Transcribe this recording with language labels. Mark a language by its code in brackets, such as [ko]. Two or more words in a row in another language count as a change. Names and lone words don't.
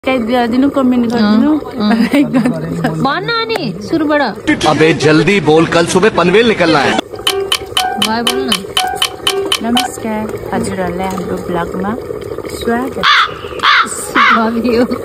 [ne] दिनु कमेन्ट गरिदिनु भन्न अनि सुरुबाट [hi] अबे जल्दी बोल कल सुबह पनवेल निकलना है [ne] भाइ बोल्न नमस्कार हजुरहरुलाई हाम्रो ब्लगमा स्वागत भयो